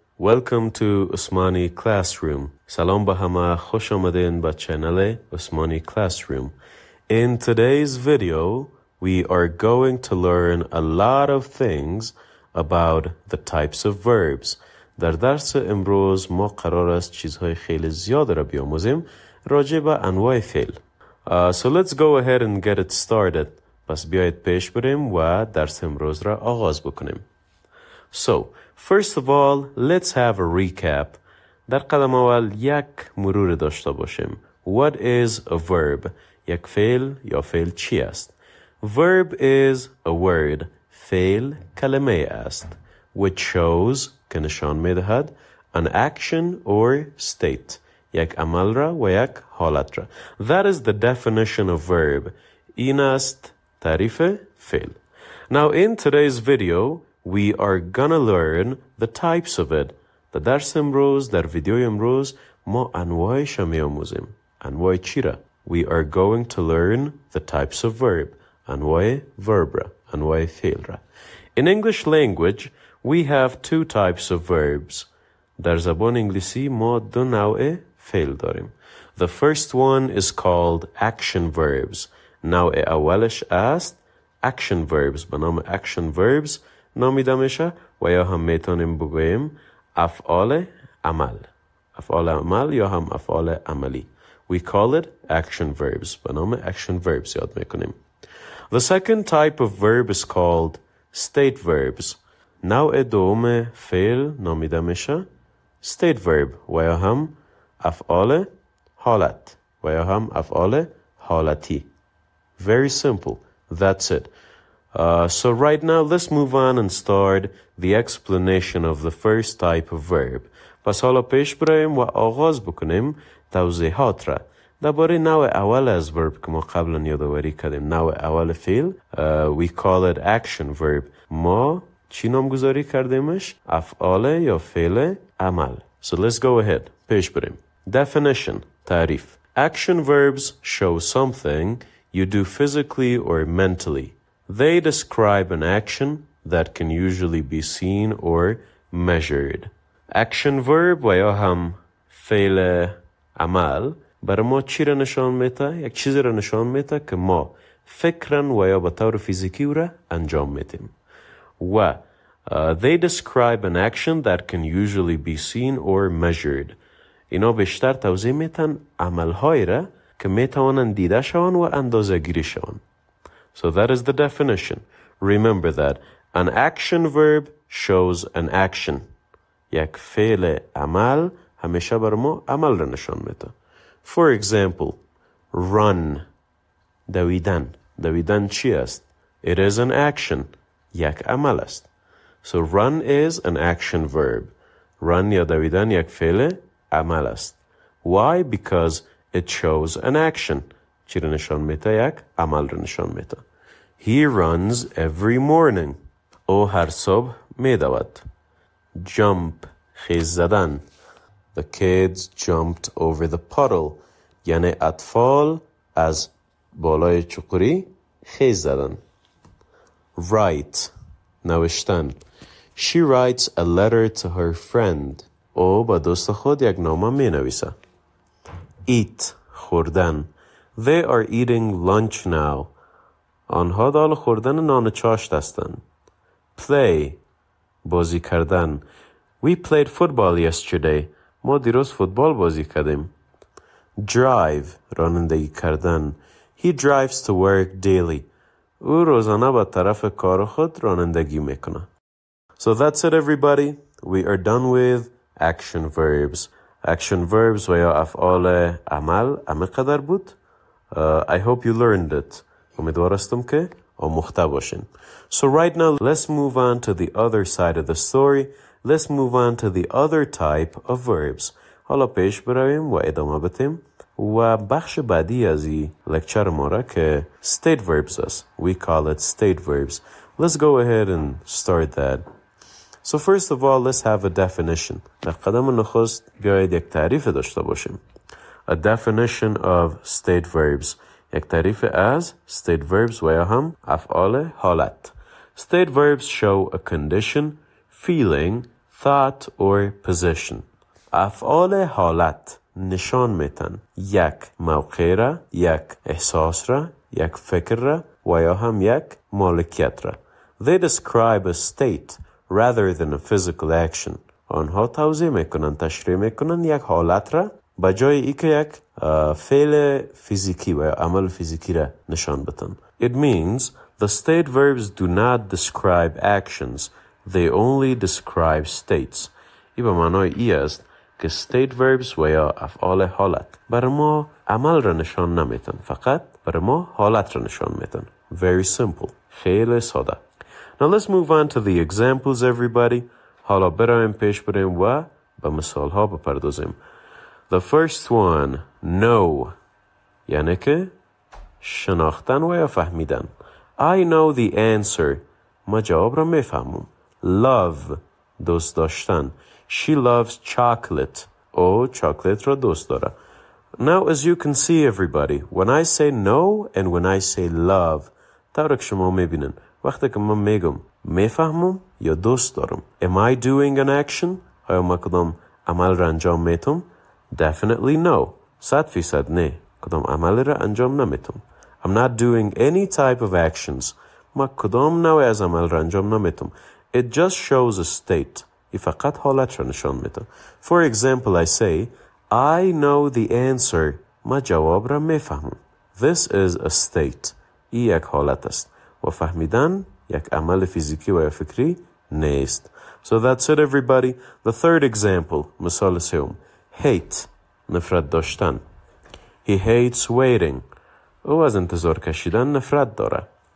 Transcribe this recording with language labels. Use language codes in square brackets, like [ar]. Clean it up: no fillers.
[en] Welcome to Usmani Classroom. [fa] Salam ba hama, khosh amadin ba channel Usmani Classroom. [en] In today's video, we are going to learn a lot of things about the types of verbs. [fa] در درس امروز ما قرار است چیزهای خیلی زیاد را بیاموزیم راجع به انواع فعل. [en] So let's go ahead and get it started. [fa] پس بیایید پیش بریم و درس امروز را آغاز بکنیم. [en] So, first of all, let's have a recap. [fa] در قدم اول یک مرور داشته باشیم. [en] What is a verb? [fa] یک فعل یا فعل چی است؟ [en] Verb is a word. [fa] فعل کلمه است. [en] Which shows [fa] که نشان میدهد [en] an action or state. [fa] یک عمل را و یک حالت را. [en] That is the definition of verb. [fa] این است تعریف فعل. [en] Now in today's video, we are gonna learn the types of it. [fa] در درس امروز، در ویدیو امروز ما انواعش را می‌آموزیم. انواع چی را؟ [en] We are going to learn the types of verb. [fa] انواع verb را. انواع فعل را. [en] In English language, we have two types of verbs. [fa] در زبان انگلیسی ما دو نوع فعل داریم. [en] The first one is called action verbs. [fa] نوع اولش است action verbs. به نام action verbs نامیده میشه و یا هم میتونیم بگوییم افعال عمل. افعال عمل یا هم افعال عملی. [en] We call it action verbs. [fa] به نام action verbs یاد میکنیم. [en] The second type of verb is called state verbs. [fa] نوع دوم فعل نامیده میشه state verb و یا هم افعال حالت و یا هم افعال حالتی. [en] Very simple. That's it. So right now, let's move on and start the explanation of the first type of verb. [fa] پس حالا پیش بریم و آغاز بکنیم توضیحات را. درباره نوع اول از verb که ما قبلا یادآوری کردیم. نوع اول فعل. [en] We call it action verb. [fa] ما چی نامگذاری کردیمش؟ افعال یا فعل عمل. [en] So let's go ahead. [fa] پیش بریم. Definition. تعریف. [en] Action verbs show something you do physically or mentally. They describe an action that can usually be seen or measured. [fa] Action verb و یا هم فعل عمل برای ما چی را نشان میده؟ یک چیزی را نشان میده که ما فکرن و یا به طور فیزیکی را انجام میدیم. [en] و they describe an action that can usually be seen or measured. [fa] اینا بیشتر توضیح میتن عملهایی را که میتوانن دیده شوند و اندازه گیری شوند. [en] So that is the definition. Remember that an action verb shows an action. [fa] یک فعل عمل همیشه بر ما عمل را نشان میده. [en] For example, run. دویدن. [fa] دویدن چی است؟ [en] It is an action. [fa] یک عمل است. [en] So run is an action verb. [fa] Run یا دویدن یک فعل عمل است. [en] Why? Because it shows an action. [fa] چی را نشان میده؟ یک عمل را نشان میده. [en] He runs every morning. [fa] او هر صبح میدود. Jump. خیز زدن. [en] The kids jumped over the puddle. [fa] یعنی اطفال از بالای چقری خیز زدن. [en] Write. نوشتن. She writes a letter to her friend. [fa] او با دوست خود یک نامه می نویسه. [en] Eat. خوردن. They are eating lunch now. [fa] آنها دال خوردن نان چاشت هستند. Play. بازی کردن. [en] We played football yesterday. [fa] ما دیروز فوتبال بازی کردیم. [en] Drive. [fa] رانندگی کردن. [en] He drives to work daily. [fa] او روزانه به طرف کار خود رانندگی میکنه. [en] So that's it everybody. We are done with action verbs. [fa] Action verbs و یا افعال عمل قدر بود. [en] I hope you learned it. [fa] امیدوارستم که آموخته باشین. [en] So right now let's move on to the other side of the story. Let's move on to the other type of verbs. [fa] حالا پیش برویم و ادامه بدیم و بخش بعدی از این لکچر ما را که state verbs است. [en] We call it state verbs. Let's go ahead and start that. So first of all, let's have a definition. [fa] در قدم نخست بیایید یک تعریف داشته باشیم. [en] A definition of state verbs. [fa] یک تعریف از state verbs و یا هم افعال حالت. [en] State verbs show a condition, feeling, thought or position. [fa] افعال حالت نشان میتن یک موقع را، یک احساس را، یک فکر را و یا هم یک مالکیت را. [en] They describe a state rather than a physical action. [fa] آنها توضیح میکنن، تشریح میکنن یک حالت را به جای اینکه یک فعل فیزیکی و یا عمل فیزیکی را نشان بدن. [en] It means the state verbs do not describe actions. They only describe states. [fa] این به معنای ای است که state verbs و یا افعال حالت برای ما عمل را نشان نمیتن، فقط برای ما حالت را نشان میتن. [en] Very simple. [fa] خیلی ساده. [en] Now let's move on to the examples everybody. [fa] حالا برایم پیش بریم و به مثال ها بپردازیم. [en] The first one, know. [fa] یعنی که شناختن و یا فهمیدن. [en] I know the answer. [fa] ما جواب را میفهمم. Love. دوست داشتن. [en] She loves chocolate. [fa] او chocolate را دوست داره. [en] Now as you can see everybody, when I say know and when I say love, [fa] طور که شما میبینن وقتی که من میگم میفهمم یا دوست دارم. [en] Am I doing an action? [fa] آیا ما کدام عمل را انجام میتم؟ [en] Definitely no. [fa] 100% نه. کدام عمل را انجام نمیتم. [en] I'm not doing any type of actions. [fa] ما کدام نوع از عمل را انجام نمیتم. [en] It just shows a state. [fa] ای فقط حالت را نشان میده. [en] For example, I say, I know the answer. [fa] ما جواب را میفهمم. [en] This is a state. [fa] ای یک حالت است. و فهمیدن یک عمل فیزیکی و فکری نیست. [en] So that's it everybody. The third example, [fa] مثال سوم. [en] Hate. [fa] نفرت داشتن. [en] He hates waiting. [fa] او از انتظار کشیدن نفرت داره.